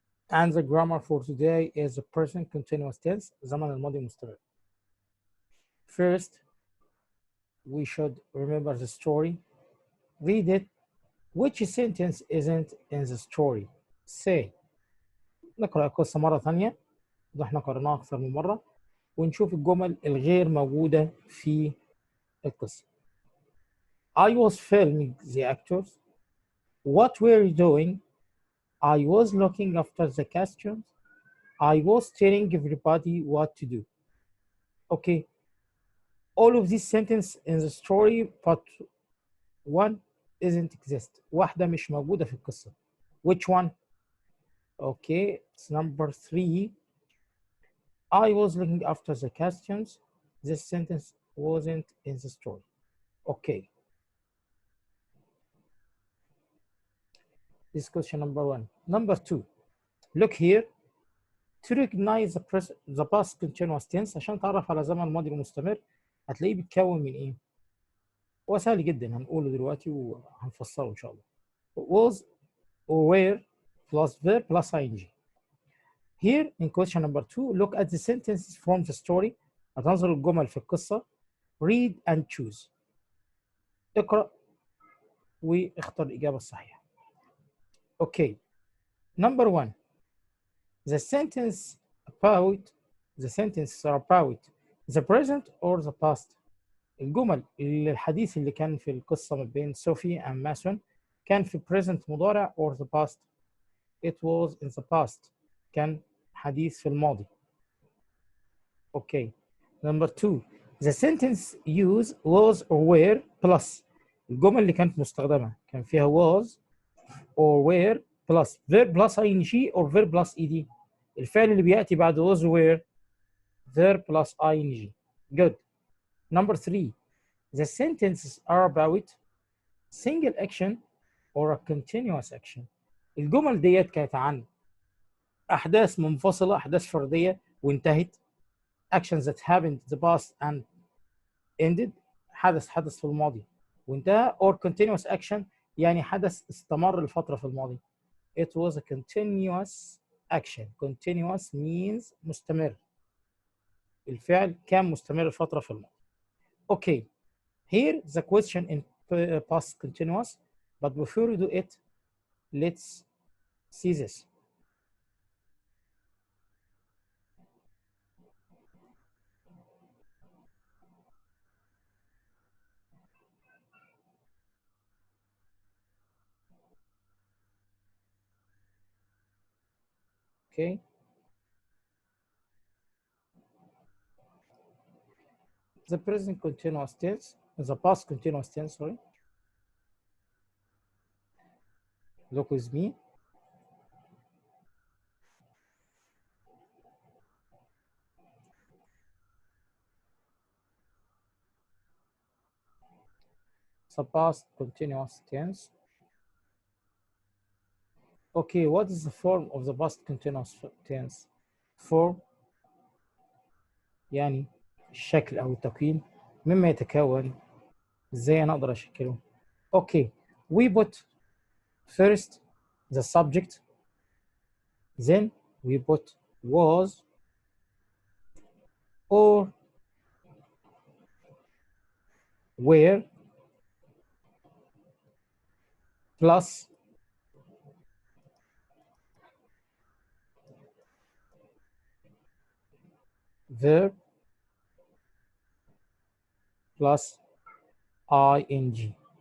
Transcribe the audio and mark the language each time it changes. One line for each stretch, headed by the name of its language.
English: And the grammar for today is the present continuous tense,
Arabic: زمن الماضي المستمر.
English: First, we should remember the story. Read it. Which sentence isn't in the story?
Arabic: Say. نقرأ القصة مرة ثانية. ده احنا قرأناها أكثر من مرة. ونشوف الجمل الغير موجودة في القصة.
English: I was filming the actors. What were you doing? I was looking after the costumes. I was telling everybody what to do. Okay, all of these sentences in the story, but one isn't exist.
Arabic: واحدة مش موجودة في القصة.
English: Which one? Okay, it's number 3. I was looking after the costumes. This sentence wasn't in the story. Okay. This is question number 1. Number 2. Look here. To recognize the past continuous tense
Arabic: عشان تعرف على زمن الماضي المستمر هتلاقيه بيتكون من ايه؟ هو سهل جدا هنقوله دلوقتي وهنفسره ان شاء الله.
English: Was or were plus verb plus ing. Here in question number 2 look at the sentences from the story.
Arabic: هتنظر الجمل في القصة.
English: Read and choose.
Arabic: اقرأ واختر الإجابة الصحيحة.
English: Okay. Number 1. The sentences are about the present or the past.
Arabic: الجمل الحديث اللي كان في القصة ما بين صوفي and ماسون كان في present مضارع
English: or the past. It was in the past.
Arabic: كان حديث في الماضي.
English: Okay. Number 2. The sentence use was or were plus.
Arabic: الجمل اللي كانت مستخدمة كان فيها
English: was or were plus verb plus ing or verb plus ed.
Arabic: الفعل اللي بيأتي بعد
English: was or were verb plus ing. Good. Number 3. The sentences are about single action or a continuous action.
Arabic: الجمل ديت كانت عن أحداث منفصلة، أحداث فردية وانتهت.
English: Actions that happened in the past and ended.
Arabic: حدث في الماضي وانتهى.
English: Or continuous action
Arabic: يعني حدث استمر لفترة في الماضي.
English: It was a continuous action. Continuous means مستمر.
Arabic: الفعل كان مستمر فترة في الماضي.
English: Okay. Here the question in past continuous, but before we do it, let's see this. Okay. The present continuous tense, the past continuous tense, sorry. Look with me. The past continuous tense. Okay, what is the form of the past continuous tense?
Arabic: Form يعني الشكل أو التكوين مما يتكون. إزاي أنا أقدر أشكله؟
English: Okay, we put first the subject, then we put was or were plus verb plus ing.